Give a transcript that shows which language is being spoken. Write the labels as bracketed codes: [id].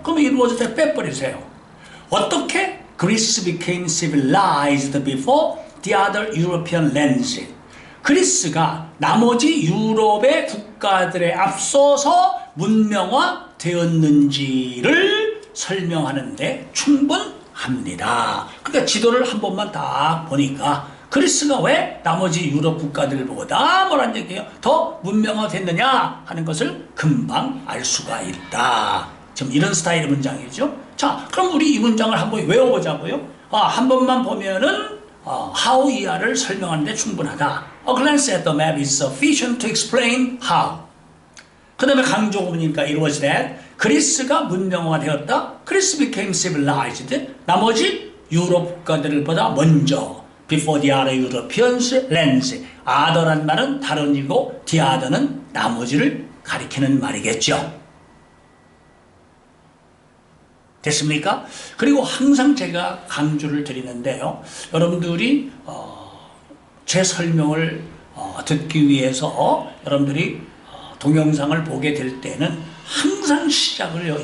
[ko] 그러면 [en] it was that [ko] 빼버리세요. 어떻게 [en] Greece became civilized before the other European lands. [ko] 그리스가 나머지 유럽의 국가들에 앞서서 문명화 되었는지를 설명하는데 충분합니다. 그러니까 지도를 한 번만 딱 보니까 그리스가 왜 나머지 유럽 국가들보다 뭐란 얘기예요? 더 문명화 됐느냐 하는 것을 금방 알 수가 있다. 지금 이런 스타일의 문장이죠. 자, 그럼 우리 이 문장을 한번 외워보자고요. 한 번만 보면은 how 이하를 설명하는데 충분하다. [en] A glance at the map is sufficient to explain how. [ko] 그 다음에 강조구문이니까 [en] it was that. [ko] 그리스가 문명화 되었다. [en] 그리스 became civilized. [ko] 나머지 유럽 국가들보다 먼저. [en] Before the other Europeans lands. [ko] other란 말은 다른이고 the other는 나머지를 가리키는 말이겠죠. 됐습니까? 그리고 항상 제가 강조를 드리는데요. 여러분들이 제 설명을 듣기 위해서 여러분들이 동영상을 보게 될 때는 항상 시작을요.